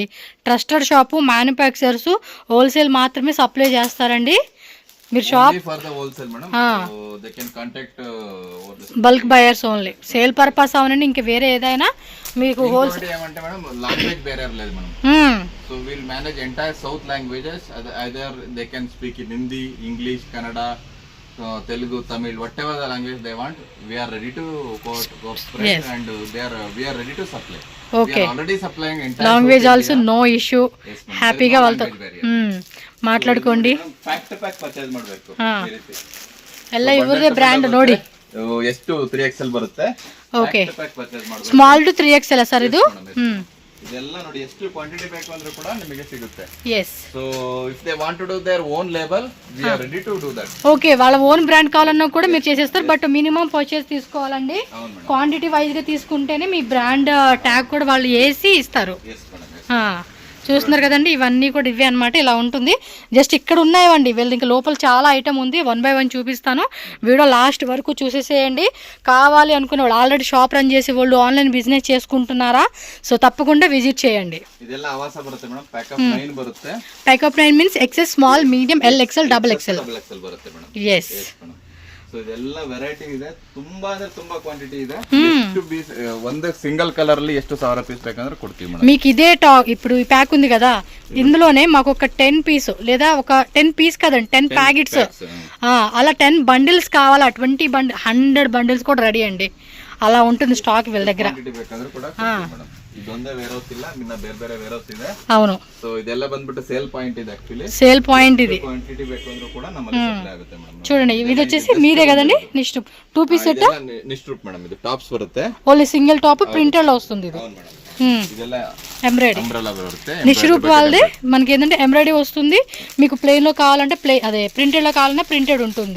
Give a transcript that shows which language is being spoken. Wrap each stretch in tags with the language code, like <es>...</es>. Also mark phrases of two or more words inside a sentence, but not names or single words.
<en>trusted shop, manufacturers wholesale</en> <te>మాత్రమే సప్లై చేస్తారండి. మీరు షాప్</te> <en>for the wholesale madam, so they can contact bulk buyers only. sale purpose</en> <te>అవునండి, ఇంకా వేరే ఏదైనా మీకు హోల్సేల్</te> <en>ఏమంటే madam language barrier లేదు madam. so will manage entire south languages, either they can speak in Hindi, English, Kannada, Telugu, Tamil, whatever the language they want, we are ready to cooperate. Yes. And we are ready to supply. Okay. We are already supplying entire language also no issue. Yes, happy</en> <te>గా వాళ్ళతో మాట్లాడుకోండి.</te> <en>pack to pack purchase</en> <kn>ಮಾಡಬೇಕು. ಎಲ್ಲ ಇವರದೇ ಬ್ರ್ಯಾಂಡ್ ನೋಡಿ. ಎಷ್ಟು 3XL ಬರುತ್ತೆ. ಓಕೆ.</kn> <en>pack purchase</en> <kn>ಮಾಡಬೇಕು.</kn> <en>small to 3XL sir</en> <kn>ಇದು. ಇದೆಲ್ಲ ನೋಡಿ ಎಷ್ಟು ಕ್ವಾಂಟಿಟಿ ಬೇಕು ಅಂದ್ರೆ ಕೂಡ ನಿಮಗೆ ಸಿಗುತ್ತೆ.</kn> <en>yes so if they want to do their own label, we are ready to do that.</en> <te>ఓకే, వాళ్ళ</te> <en>own brand</en> <te>కావాలన్నా కూడా మీరు చేసేస్తారు.</te> <en>but minimum purchase</en> <te>తీసుకోవాలండి.</te> <en>quantity wise</en> <te>గా తీసుకుంటేనే మీ</te> <en>brand tag</en> <te>కూడా వాళ్ళు వేసి ఇస్తారు. చూస్తున్నారు కదండి, ఇవన్నీ కూడా ఇవే అనమాట. ఇలా ఉంటుంది. జస్ట్ ఇక్కడ ఉన్నాయండి, వీళ్ళు ఇంకా లోపల చాలా ఐటమ్ ఉంది. 1 by 1 చూపిస్తాను.</te> <en>video last</en> <te>వరకు చూసేసేయండి. కావాలి అనుకునే వాళ్ళు,</te> <en>already shop run</en> <te>చేసే వాళ్ళు,</te> <en>online business</en> <te>చేసుకుంటున్నారా, సో తప్పకుండా విజిట్ చేయండి.</te> <kn>ಇದೆಲ್ಲ ಆವಾಸ ಬರುತ್ತೆ ಮೇಡಂ. ಪ್ಯಾಕಪ್ 9 ಬರುತ್ತೆ.</kn> <en>pack of 9 means XS small, medium, L XL, double XL</en> <kn>ಬರುತ್ತೆ ಮೇಡಂ. ಎಸ್. ಸೊ ಇದೆಲ್ಲ ವೆರೈಟಿ ಇದೆ, ತುಂಬಾ ಅಂದ್ರೆ ತುಂಬಾ ಕ್ವಾಂಟಿಟಿ ಇದೆ. ಎಷ್ಟು ಪೀಸ್, ಒಂದು</kn> <en>single colour</en> <kn>ಅಲ್ಲಿ ಎಷ್ಟು 1000 పీస్ ಬೇಕಂದ್ರೆ ಕೊಡ್ತೀವಿ ಮೇಡಂ.</kn> <te>మీకు ఇదే ఇప్పుడు ఈ ప్యాక్ ఉంది కదా, ఇందులోనే మాకు ఒక 10 పీస్ లేదా ఒక 10 పీస్ కదండి, 10 ప్యాకెట్స్ అలా 10 బండిల్స్ కావాలా, 20 బండిల్, 100 బండిల్స్ కూడా రెడీ అండి. అలా ఉంటుంది స్టాక్ వీళ్ళ దగ్గర.</te> <kn>ಇದೊಂದೇ ವೇರ್ಹೌಸ್ ಇಲ್ಲ, ಇನ್ನ ಬೇರೆ ಬೇರೆ ವೇರ್ಹೌಸ್ ಇದೆ.</kn> <te>అవును.</te> <kn>సో ಇದೆಲ್ಲ ಬಂದ್ಬಿಟ್ಟು</kn> <en>sale point</en> <kn>ಇದೆ.</kn> <te>యాక్చువల్లీ</te> <en>sale point</en> <te>ఇది.</te> <kn>క్వాంటిటీ ಬೇಕಂದ್ರೂ కూడా ನಮ್ಮಲ್ಲಿ ಸಪ್ಲೈ ಆಗುತ್ತೆ ಮೇಡಂ.</kn> <te>చూడండి, ఇది వచ్చేసి మీరే కదండి నిష్టు 2</te> <en>piece set.</en> <te>నిష్ట్రూప్ మేడం, ఇది టాప్స్ బರುತ್ತೆ. ఓన్లీ</te> <en>single top printed</en> <te>లో వస్తుంది ఇది.</te> <kn>ಇದೆಲ್ಲ</kn> <te>ఎంబ్రాయిడరీ</te> <kn>అంబ్రెల్లా బರುತ್ತೆ.</kn> <te>నిష్రూప్ వాళ్ళది. మనకి ఏంటంటే ఎంబ్రాయిడరీ వస్తుంది. మీకు ప్లెయిన్ లో కావాలంటే అదే ప్రింటెడ్ లో కావాలన్నా ప్రింటెడ్ ఉంటుంది.</te>